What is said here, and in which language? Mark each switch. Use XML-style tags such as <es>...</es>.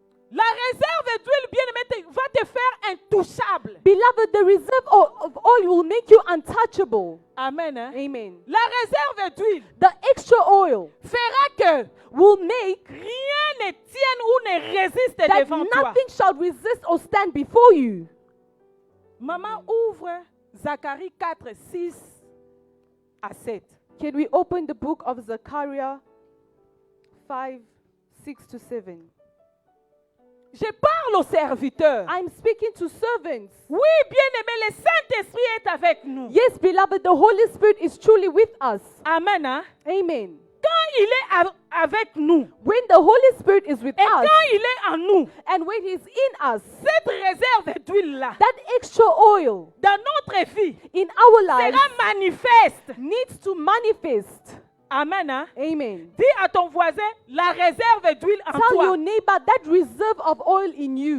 <fr>La réserve d'huile, bien aimé, va te faire intouchable.</fr> <en>Beloved, the reserve of oil will make you untouchable.</en> <fr>Amen. Hein?</fr> <en>Amen.</en> <fr>La réserve d'huile</fr> <en>The extra oil</en> <fr>fera que</fr> <en>will make</en> <fr>rien ne tienne ou ne résiste</fr> <en>that</en> <fr>devant toi.</fr> <en>nothing shall resist or stand before you.</en> <fr>Maman, ouvre Zacharie 4, 6 à 7.</fr> <en>Can we open the book of Zechariah 5, 6 to 7?</en> <fr>Je parle aux serviteurs.</fr> <en>I'm speaking to servants.</en> <fr>Oui, bien-aimé, le Saint-Esprit est avec nous.</fr> <en>Yes, beloved, the Holy Spirit is truly with us.</en> <fr>Amen. Hein?</fr> <en>Amen.</en> <fr>Quand il est avec nous</fr> <en>When the Holy Spirit is with</en> <fr>et</fr> <en>us</en> <fr>quand il est en nous,</fr> <en>and when He's in us,</en> <fr>cette réserve d'huile-là,</fr> <en>that extra oil</en> <fr>dans notre vie,</fr> <en>in our lives</en> <fr>sera manifeste.</fr> <en>needs to manifest.</en> <fr>Amen. Hein?</fr> <en>Amen.</en> <fr>Dis à ton voisin, la réserve d'huile en</fr> <en>Tell your</en> <fr>toi</fr> <en>neighbor that reserve of oil in you</en>